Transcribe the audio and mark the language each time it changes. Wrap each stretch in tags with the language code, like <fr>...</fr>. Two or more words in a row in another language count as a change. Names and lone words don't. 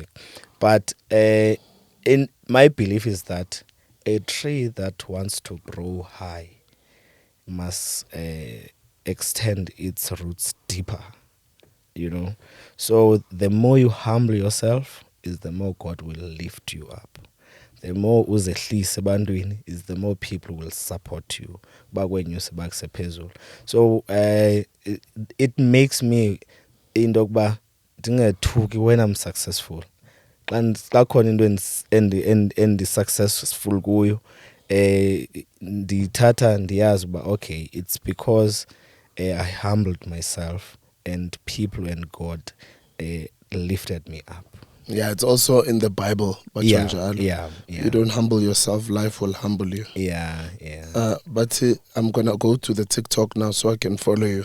<en>But in my belief is that a tree that wants to grow high must extend its roots deeper, you know. So the more you humble yourself, is the more God will lift you up. The more</en> <xh>uzehlise ebantwini,</xh> <en>is the more people will support you</en> <xh>bakwenyuse bakuse phezulu.</xh> <en>So it makes me</en> <xh>into yokuba ndingethuki</xh> <en>when I'm successful.</en> <xh>Xa khona into successful kuyo, ndithatha ndiyazi uba</xh> <en>okay, it's because I humbled myself and people and God lifted me up. Yeah, it's also in the Bible. Yeah, Yeah. yeah. You don't humble yourself, life will humble you. Yeah, yeah. But I'm going to go to the TikTok now so I can follow you.</en>